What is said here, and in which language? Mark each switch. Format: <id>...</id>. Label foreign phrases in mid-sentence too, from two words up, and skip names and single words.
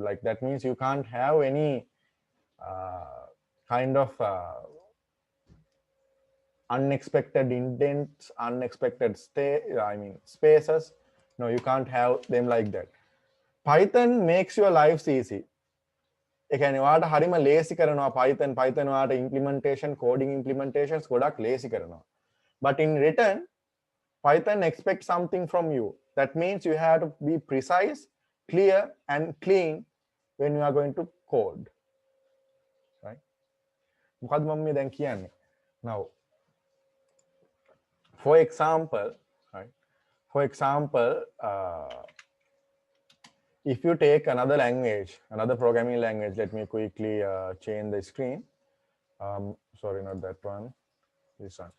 <en>Like that means you can't have any kind of unexpected indents, unexpected spaces. No, you can't have them like that. Python makes your lives easy.</en> <si>ඒ කියන්නේ ඔයාලට හරිම ලේසි කරනවා Python ඔයාලට implementation,</si> <en>coding implementations</en> <si>ගොඩක් ලේසි කරනවා.</si> <en>But in return, Python expects something from you. That means you have to be precise, clear, and clean when you are going to code. Right?</en> <si>මොකද්ද මම මේ දැන් කියන්නේ?</si> <en>Now, for example, if you take another language, another programming language, let me quickly change the screen. Sorry, not that one, this one.</en>